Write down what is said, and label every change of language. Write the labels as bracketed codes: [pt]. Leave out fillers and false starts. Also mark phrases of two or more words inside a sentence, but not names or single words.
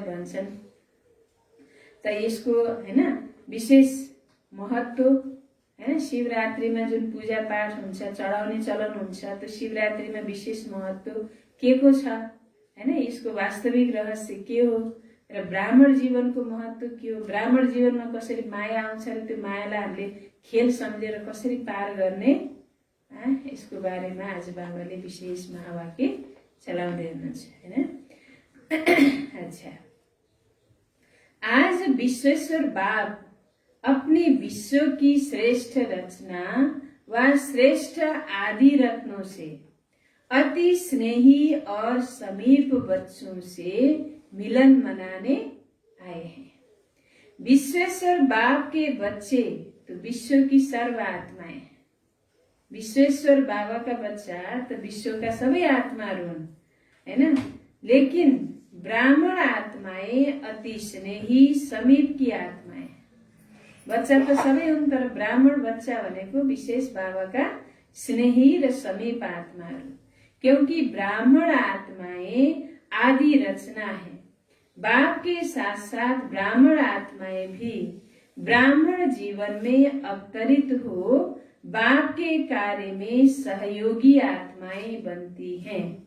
[ne] भन्छन्, त यसको होइन विशेष महत्त्व, होइन शिवरात्रिमा जुन पूजा पाठ हुन्छ, चढाउने चलन हुन्छ, त्यो शिवरात्रिमा विशेष महत्त्व के को छ, होइन यसको वास्तविक रहस्य के हो र ब्राह्मण जीवनको महत्त्व के हो, ब्राह्मण जीवनमा कसरी माया आउँछ र त्यो मायालाई हामीले खेल सम्झेर कसरी पार गर्ने, यसको बारेमा आज बाबाले विशेष महावाक्य चलाउँदै हुनुहुन्छ, होइन। [hi] अच्छा, आज विश्वेश्वर बाप अपनी विश्व की श्रेष्ठ रचना व श्रेष्ठ आदि रत्नों से अति स्नेही और समीप बच्चों से मिलन मनाने आए हैं। विश्वेश्वर बाप के बच्चे तो विश्व की सर्व आत्माएं, [ne] विश्वेश्वर बाबा का बच्चा तो विश्व का सबै आत्माहरू हुन्, हैन। [hi] लेकिन ब्राह्मण आत्माएं अति स्नेही समीप की आत्माएं, [ne] बच्चा तो सबै हुन् तर ब्राह्मण बच्चा भनेको विशेष बाबाका स्नेही र समीप आत्माहरू। [hi] क्योंकि ब्राह्मण आत्माएं आदि रचना है, बाप के साथ साथ ब्राह्मण आत्माएं भी ब्राह्मण जीवन में अवतरित हो बाप के कार्य में सहयोगी आत्माएं बनती हैं।